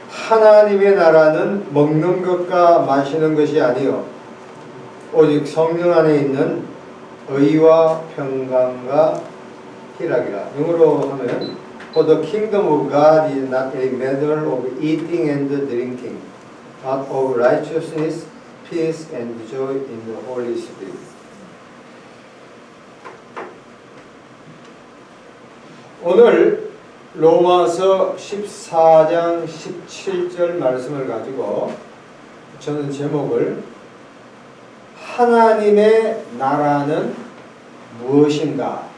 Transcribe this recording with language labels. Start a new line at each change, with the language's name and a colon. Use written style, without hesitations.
Korean: 하나님의 나라는 먹는 것과 마시는 것이 아니요 오직 성령 안에 있는 의와 평강과 희락이라. 영어로 하면
English: For the kingdom of God is not a matter of eating and drinking, but of righteousness, peace and joy in the Holy Spirit.
Korean: 오늘 로마서 14장 17절 말씀을 가지고 저는 제목을 하나님의 나라는 무엇인가?